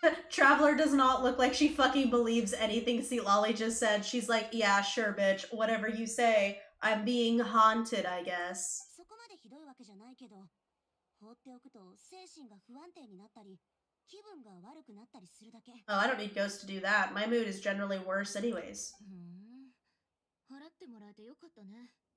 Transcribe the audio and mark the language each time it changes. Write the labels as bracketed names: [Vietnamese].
[English] Traveler does not look like she fucking believes anything Lolly just said. She's like, yeah, sure, bitch. Whatever you say. I'm being haunted, I guess. [Japanese] そこまでひどいわけじゃないけど。放っておくと精神が不安定になったり、気分が悪くなったりするだけ。 [English] Oh, I don't need ghosts to do that. My mood is generally worse anyways. [Japanese] 払ってもらえてよかったね。